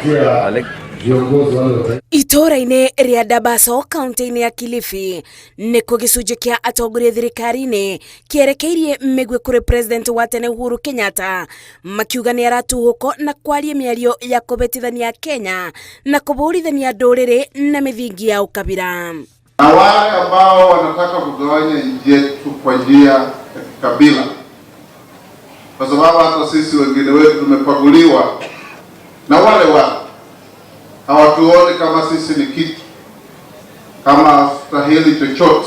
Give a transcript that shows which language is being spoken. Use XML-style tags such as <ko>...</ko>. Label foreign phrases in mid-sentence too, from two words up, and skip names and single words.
<ki>Itora-inĩ rĩa Dabaso kaunti-inĩ ya Kilifi nĩkuo gĩcunjĩ kĩa atongoria thirikari-inĩ kĩerekeirie mĩgwi kũrĩ president wa tene Uhuru Kenyatta, makiuga nĩ aratuhũko na kwaria mĩario ya kũbetithania Kenya na kũbũrithania ndũrĩrĩ na mĩthingi ya ukabila.</ki> <sw>Na wale ambao wanataka kugawanya nchi yetu kwa njia ya kabila, kwa sababu hata sisi wengine wetu tumepaguliwa na wale hawatuoni kama sisi ni kitu, kama stahili chochote.</sw>